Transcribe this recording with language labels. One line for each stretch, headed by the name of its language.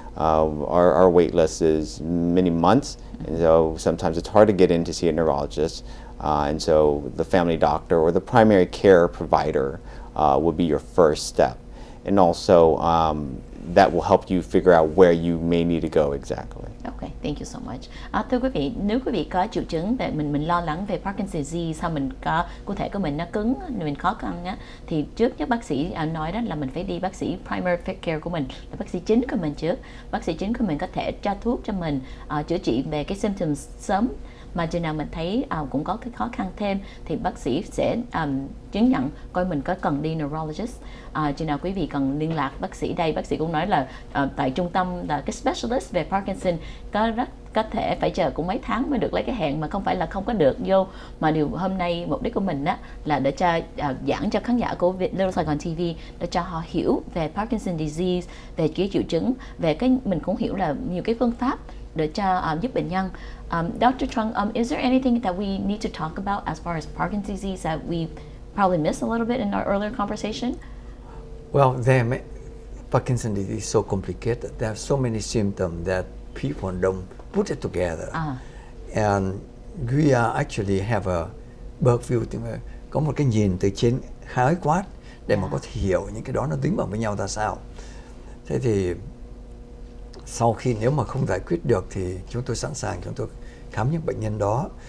English: Our wait list is many months, and so sometimes it's hard to get in to see a neurologist, and so the family doctor or the primary care provider would be your first step. And also, that will help you figure out where you may need to go exactly. Okay, thank you so much.
Vietnamese: Thưa quý vị, nếu quý vị có triệu chứng về mình lo lắng về Parkinson disease, sao mình có cơ thể của mình nó cứng, mình khó khăn á, thì trước nhất bác sĩ nói đó là mình phải đi bác sĩ primary care của mình, là bác sĩ chính của mình trước. Bác sĩ chính của mình có thể tra thuốc cho mình, chữa trị về cái symptoms sớm. Mà chừng nào mình thấy cũng có cái khó khăn thêm thì bác sĩ sẽ chứng nhận coi mình có cần đi neurologist. Chừng nào quý vị cần liên lạc bác sĩ đây, bác sĩ cũng nói là tại trung tâm là cái specialist về Parkinson có thể phải chờ cũng mấy tháng mới được lấy cái hẹn, mà không phải là không có được vô, mà điều hôm nay mục đích của mình á là để cho giảng cho khán giả của Little Saigon TV để cho họ hiểu về Parkinson disease, về cái triệu chứng, về cái mình cũng hiểu là nhiều cái phương pháp để cho giúp bệnh nhân.
English: Dr. Trung, is there anything that we need to talk about as far as Parkinson's disease that we probably missed a little bit in our earlier conversation? Well, Parkinson's disease is so complicated. There are so many symptoms that people don't put it together. And we actually have a bird view,
Vietnamese: có một cái nhìn từ trên khái quát để mà có thể hiểu những cái đó nó dính vào với nhau ra sao. Thế thì sau khi nếu mà không giải quyết được thì chúng tôi sẵn sàng chúng tôi khám những bệnh nhân đó.